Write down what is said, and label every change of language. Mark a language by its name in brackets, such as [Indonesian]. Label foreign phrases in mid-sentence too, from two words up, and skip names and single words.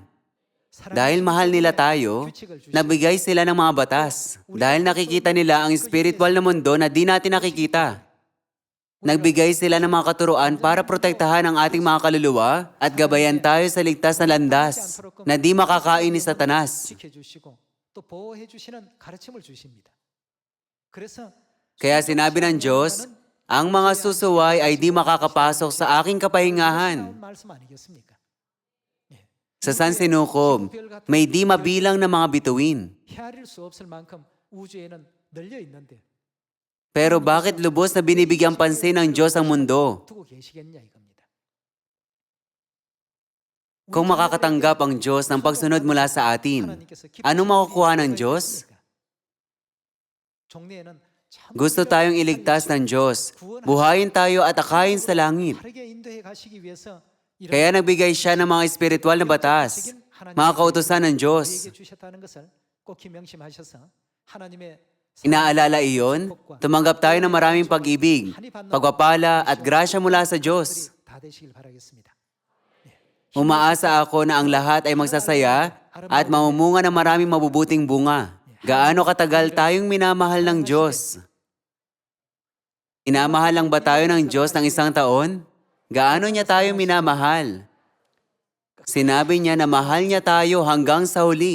[Filipino] Dahil mahal nila tayo, nabigay sila ng mga batas. Dahil nakikita nila ang spiritual na mundo na di natin nakikita. Nagbigay sila ng mga katuruan para protektahan ang ating mga kaluluwa at gabayan tayo sa ligtas na landas na di makakain ni Satanas. [Korean] 지켜주시고 또 보호해 주시는 가르침을 주십니다. 그래서 [Filipino] Kaya sinabi ng Diyos, ang mga susuway ay di makakapasok sa aking kapahingahan. [Korean] 나온 말씀 아니겠습니까? [Filipino] Sa San Sinukob, may di mabilang na mga bituin. [Korean] 헤아릴 수 없을 만큼 우주에는 널려 있는데 [Filipino] Pero bakit lubos na binibigyang pansin ng Diyos ang mundo? [Korean] 두고 계시겠냐 이겁니다. [Filipino] Kung makakatanggap ang Diyos ng pagsunod mula sa atin, ano makukuha ng Diyos? [Korean] 종래에는 참 [Filipino] Gusto tayong iligtas ng Diyos. Buhayin tayo at akayin sa langit. [Korean] 다르게 인도해 가시기 위해서 이런 [Filipino] Kaya nagbigay siya ng mga espiritual na batas, mga kautusan ng Diyos. [Korean] 우리에게 주셨다는 것을 꼭 명심하셔서 하나님의 [Filipino] Inaalala iyon, tumanggap tayo ng maraming pag-ibig, pagpapala at grasya mula sa Diyos. [Korean] 다 되시길 바라겠습니다. [Filipino] Umaasa ako na ang lahat ay magsasaya at mamumunga ng maraming mabubuting bunga. Gaano katagal tayong minamahal ng Diyos? Inamahal lang ba tayo ng Diyos ng isang taon? Gaano niya tayo minamahal? Sinabi niya na mahal niya tayo hanggang sa huli.